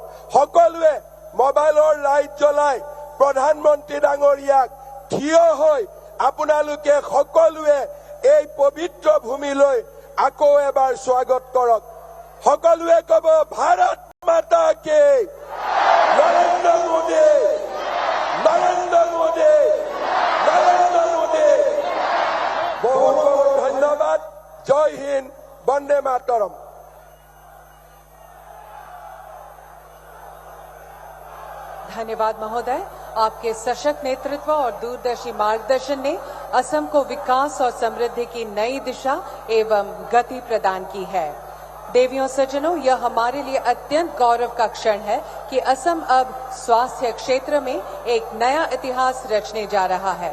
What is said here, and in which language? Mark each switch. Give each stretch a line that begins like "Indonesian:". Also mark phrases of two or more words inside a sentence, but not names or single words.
Assamese: সকলোৱে মোবাইলৰ লাইট জ্বলাই প্ৰধানমন্ত্ৰী ডাঙৰীয়াক থিয় হৈ আপোনালোকে সকলোৱে এই পবিত্ৰ ভূমিলৈ আকৌ এবাৰ স্বাগত কৰক। সকলোৱে ক'ব,
Hindi: भारत माता की,
Assamese: নৰেন্দ্ৰ মোদী, নৰেন্দ্ৰ মোদী, নৰেন্দ্ৰ মোদী। বহুত বহুত ধন্যবাদ।
Hindi: जय हिन्द,
Assamese: বন্দে মাতৰম।
Hindi: धन्यवाद महोदय। आपके सशक्त नेतृत्व और दूरदर्शी मार्गदर्शन ने असम को विकास और समृद्धि की नई दिशा एवं गति प्रदान की है। देवियों सज्जनों, यह हमारे लिए अत्यंत गौरव का क्षण है कि असम अब स्वास्थ्य क्षेत्र में एक नया इतिहास रचने जा रहा है।